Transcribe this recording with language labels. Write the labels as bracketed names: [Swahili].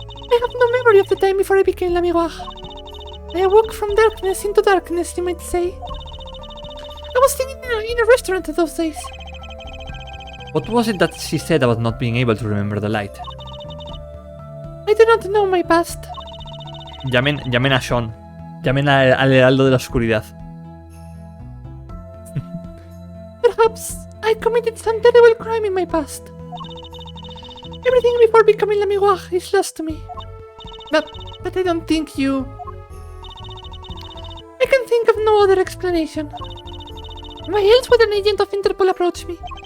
[English] I have no memory of the time before I became la miroir. I awoke from darkness into darkness, you might say. I was sitting in a restaurant those days. What was it that she said about not being able to remember the light? I do not know my past. [Spanish] Llamen a Sean. Llamen al heraldo de la oscuridad. [English] Perhaps I committed some terrible crime in my past. Everything before becoming la miroir is lost to me. But I don't think you... I can think of no other explanation. Why else would an agent of Interpol approach me?